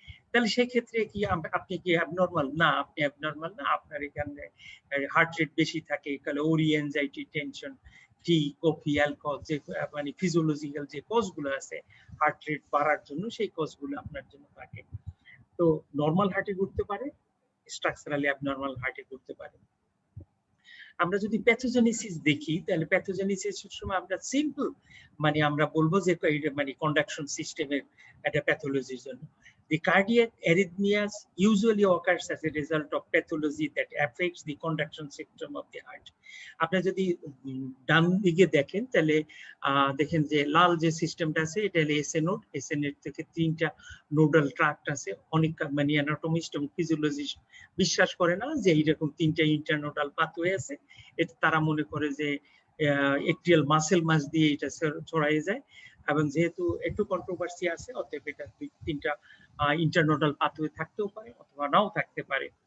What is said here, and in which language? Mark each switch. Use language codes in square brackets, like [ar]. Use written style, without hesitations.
[bn] তাহলে সেই ক্ষেত্রে কি আপনি কি অ্যাবনর্মাল? না, আপনি অ্যাবনর্মাল না, আপনার এখানে হার্ট রেট বেশি থাকে, তাহলে ওরি, অ্যাংজাইটি, টেনশন, টি, কফি, অ্যালকোহল, যে মানে ফিজিওলজিক্যাল যে কজগুলো আছে হার্ট রেট বাড়ার জন্য, সেই কজগুলো আপনার জন্য থাকে। তো নরমাল হার্টে ঘটতে পারে, স্ট্রাকচারালি অ্যাবনর্মাল হার্টে ঘটতে পারে। আমরা যদি প্যাথোজেনেসিস দেখি, তাহলে প্যাথোজেনেসিসের সময় আমরা সিম্পল মানে আমরা বলবো যে মানে কন্ডাকশন সিস্টেমের একটা প্যাথোলজির জন্য। [en] The cardiac arrhythmias usually occurs as a result of pathology that affects the conduction system of the heart. [bn] আপনি যদি ডান দিকে দেখেন, তাহলে দেখেন যে লাল যে সিস্টেমটা আছে, এটা হলো এসএ নোড। এসএ নোড থেকে 3টা নোডাল ট্রাক্ট আছে। অনেক মানে অ্যানাটমিস্ট এবং ফিজিওলজিস্ট বিশ্বাস করে না যে এইরকম 3টা ইন্টারনোডাল পাথওয়ে আছে। এটা তারা মনে করে যে একটিয়াল মাসেল মাস দিয়ে এটা ছড়াই যায়, এবং যেহেতু একটু কন্ট্রোভার্সি আছে, অতএব এটা 3টা ইন্টারনোডাল পাথওয়ে থাকতেও পারে অথবা নাও থাকতে পারে।